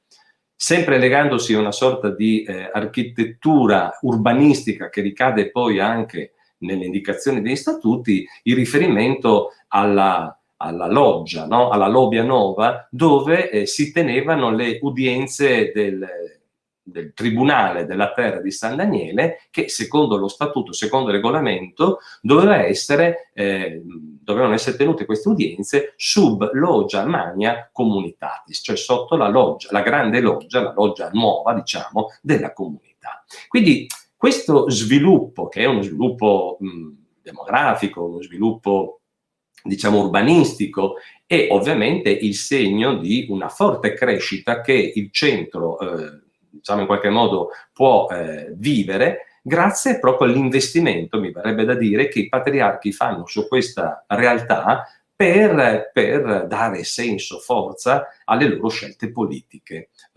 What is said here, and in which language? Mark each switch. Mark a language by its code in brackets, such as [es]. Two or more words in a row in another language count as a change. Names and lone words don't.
[it] Sempre legandosi a una sorta di architettura urbanistica che ricade poi anche nelle indicazioni degli statuti, il riferimento alla loggia, no? Alla Lobbia Nova, dove si tenevano le udienze del Tribunale della Terra di San Daniele, che secondo lo statuto, secondo il regolamento, dovevano essere tenute queste udienze [la] sub loggia magna communitatis, [it] cioè sotto la loggia, la grande loggia, la loggia nuova, diciamo, della comunità. Quindi questo sviluppo, che è uno sviluppo demografico, uno sviluppo, diciamo, urbanistico, è ovviamente il segno di una forte crescita che il centro diciamo in qualche modo può vivere grazie proprio all'investimento, mi verrebbe da dire, che i patriarchi fanno su questa realtà per dare senso, forza alle loro scelte politiche.